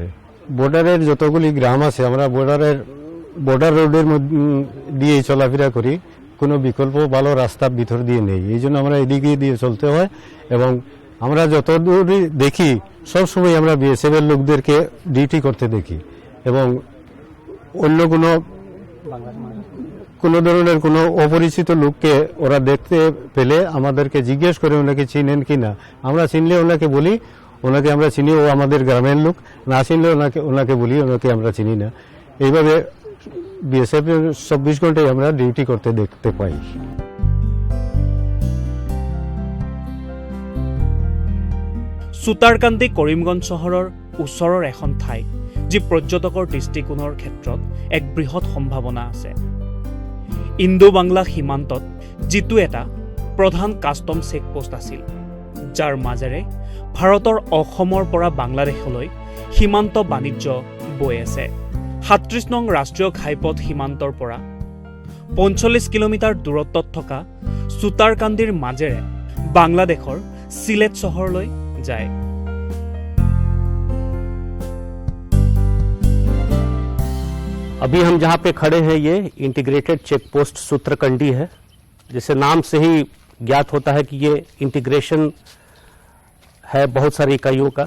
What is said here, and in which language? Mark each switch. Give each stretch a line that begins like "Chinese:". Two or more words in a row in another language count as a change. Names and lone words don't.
Bangla: বর্ডারের যতগুলি গ্রাম আছে আমরা বর্ডার রোডের দিয়েই চলাফেরা করি, কোনো বিকল্প ভালো রাস্তা ভিতর দিয়ে নেই, এই জন্য আমরা এদিকে দিয়ে চলতে হয় এবং আমরা যতদূরই দেখি সবসময় আমরা বিএসএফ এর লোকদেরকে ডিউটি করতে দেখি এবং অন্য কোনো ধরনের কোনো অপরিচিত লোককে ওরা দেখতে পেলে আমাদেরকে জিজ্ঞেস করে ওনাকে চিনেন কি না। আমরা চিনলে ওনাকে বলি ওনাকে আমরা চিনি, ও আমাদের গ্রামের লোক। না চিনলে ওনাকে বলি ওনাকে আমরা চিনি না। এইভাবে বিএসএফ 24 ঘন্টায় আমরা ডিউটি করতে দেখতে পাই।
Assamese: চুতাৰকান্দি কৰিমগঞ্জ চহৰৰ ওচৰৰ এখন ঠাই যি পৰ্যটকৰ দৃষ্টিকোণৰ ক্ষেত্ৰত এক বৃহৎ সম্ভাৱনা আছে। ইণ্ডো বাংলা সীমান্তত যিটো এটা প্ৰধান
English: custom checkpost
Assamese: আছিল, যাৰ মাজেৰে ভাৰতৰ অসমৰ পৰা বাংলাদেশলৈ সীমান্ত বাণিজ্য বৈ আছে। 37 নং ৰাষ্ট্ৰীয় ঘাইপথ সীমান্তৰ পৰা 45 কিলোমিটাৰ দূৰত্বত থকা চুতাৰকান্দিৰ মাজেৰে বাংলাদেশৰ চিলেট চহৰলৈ যায়।
Hindi: अभी हम जहाँ पे खड़े हैं ये
English: integrated check post
Hindi: सूत्रकंडी है, जिसे नाम से ही ज्ञात होता है कि ये इंटीग्रेशन है बहुत सारी इकाइयों का।